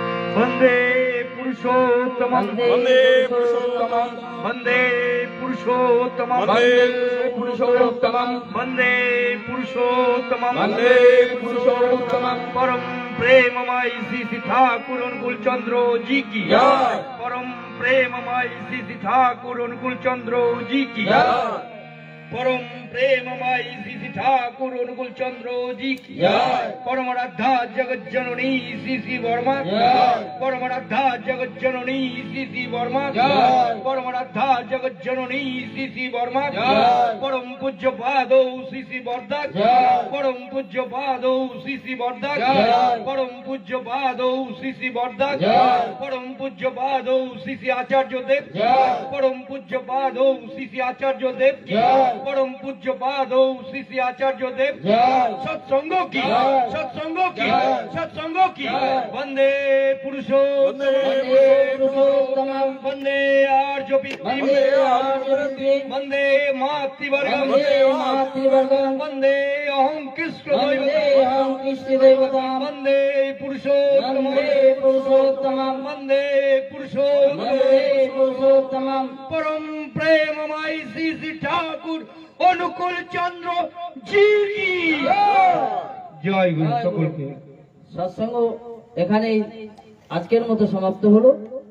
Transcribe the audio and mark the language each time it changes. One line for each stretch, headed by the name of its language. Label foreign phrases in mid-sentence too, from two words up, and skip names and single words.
Sanskrit: वंदे पुरुषोत्तमं वंदे पुरुषोत्तमं वंदे पुरुषोत्तमं वंदे पुरुषोत्तमं वंदे पुरुषोत्तमं वंदे पुरुषोत्तमं
Hindi: परम प्रेममय श्री ठाकुर अनुकूल चंद्र जी की जय। परम प्रेममय श्री ठाकुर अनुकूल चंद्र जी की जय। परम प्रेममय श्री ठाकुर अनुकूल चंद्र जी की जय। परम राधा जगत जननी श्री वर्मा जय। परम राधा जगत जननी श्री वर्मा जय। परम राधा जगत जननी श्री वर्मा जय। परम पूज्य पादो श्री वर्धक जय। परम पूज्य पादो श्री वर्धक जय। परम पूज्य पादो श्री वर्धक जय। परम पूज्य पादो श्री आचार्य देव जय। परम पूज्य पादो श्री आचार्य देव जय। परम पूज्य पादो श्री आचार्य देव जय। सत्संगों की जय। सत्संगों की जय। सत्संगों की जय।
Sanskrit: वंदे पुरुषोत्तमं वंदे आर्य वंदे मातृवर्गं वंदे अहं कृष्ण दैवतं वंदे पुरुषोत्तमं वंदे पुरुषोत्तमं
Hindi: परम प्रेममय श्री ठाकुर अनुकूल चंद्र जी की जय गुरु सकल के
Bangla: সৎসঙ্গ এখানেই আজকের মতো সমাপ্ত হলো।